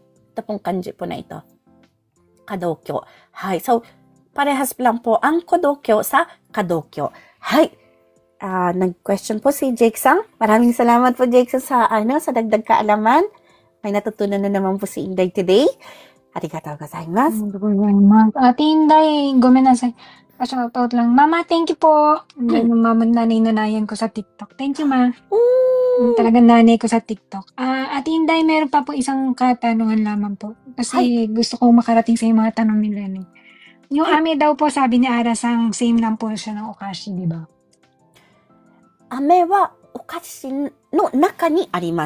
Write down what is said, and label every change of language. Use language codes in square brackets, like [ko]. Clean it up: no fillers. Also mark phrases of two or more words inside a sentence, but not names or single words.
[tl] Ito pong kanji po na ito. Kadokyo. Hai. So, parehas lang po ang kodokyo sa kadokyo. Hai. Nag-question po si Jake-san. Maraming salamat po, Jake-san, sa dagdag kaalaman. May natutunan na naman po si Inday today. [ja] ありがとうございます. [tl] Ate Inday, gomenasai. Shoutout lang. Mama, [en] thank you po. [tl] Mama, nanay-nanayan ko sa TikTok. [en] Thank you, [tl] ma. Talagang nanay ko sa TikTok. Ate Inday, meron pa po isang katanungan lamang po. Kasi gusto ko makarating sa yung mga tanong nila. Yung ame daw po, sabi ni Arasang, same lang po siya ng okashi, di ba? [ja] 飴はお菓子の中にあります.